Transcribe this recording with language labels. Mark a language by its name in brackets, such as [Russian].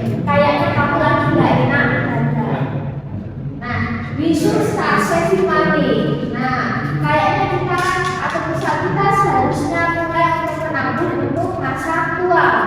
[Indonesian] Kayaknya kamu lagi nggak enak badan. [English] Nah, we-should start saving money. [Indonesian] Nah, kayaknya kita atau misal kita seharusnya mulai menabung untuk masa tua.